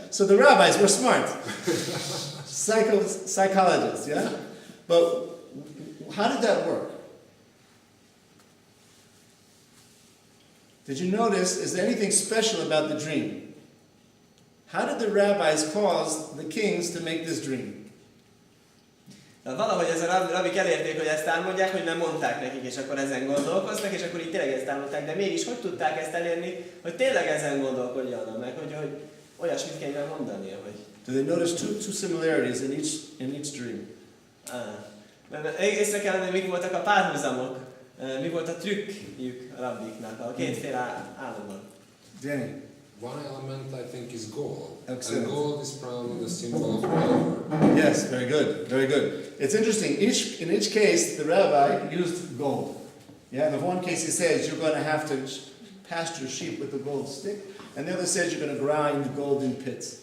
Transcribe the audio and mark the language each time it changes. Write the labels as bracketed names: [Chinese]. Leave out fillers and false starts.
[English] So the rabbis were smart. Psychologists, yeah? But how did that work? Did you notice, is there anything special about the dream? How did the rabbis cause the kings to make this dream? [Hungarian] Valahogy ez a rabik elérték, hogy ezt álmodják, hogy nem mondták nekik, és akkor ezen gondolkoztak, és akkor így tényleg ezt álmodták, de mégis hogy tudták ezt elérni, hogy tényleg ezen gondolkodjanak meg, hogy olyasmit kell mondania, hogy... [English] Do they notice two similarities in each dream? [Hungarian] Észre kell venni, mik voltak a párhuzamok, mi volt a trükkjük a rabbiknak, a kétféle álomban. [English] Danny. One element I think is gold. Excellent. And gold is probably the symbol of power. Yes, very good, very good. It's interesting. In each case, the rabbi used gold. Yeah, in the one case he says you're going to have to pasture sheep with a gold stick, and the other says you're going to grind golden pits.